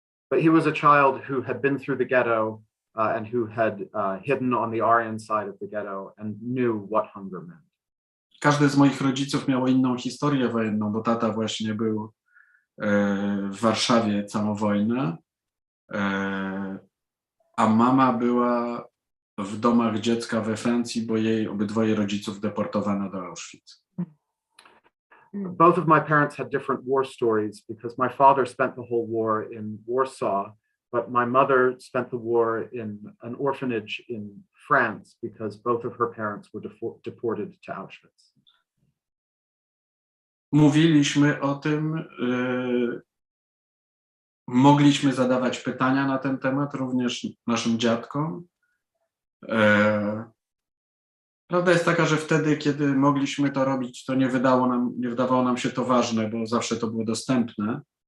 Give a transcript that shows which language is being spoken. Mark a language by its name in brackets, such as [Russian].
[English] But he was a child who had been through the ghetto and who had hidden on the Aryan side of the ghetto and knew what hunger meant. [Polish] Każdy z moich rodziców miał inną historię wojenną, bo tata właśnie był w Warszawie całą wojnę, a mama była w domach dziecka we Francji, bo jej obydwoje rodziców deportowano do Auschwitz. [English] Both of my parents had different war stories because my father spent the whole war in Warsaw, but my mother spent the war in an orphanage in France because both of her parents were deported to Auschwitz. [Polish] Mówiliśmy o tym, mogliśmy zadawać pytania na ten temat również naszym dziadkom. Prawda jest taka, że wtedy, kiedy mogliśmy to robić, to nie wydawało nam się to ważne, bo zawsze to było dostępne.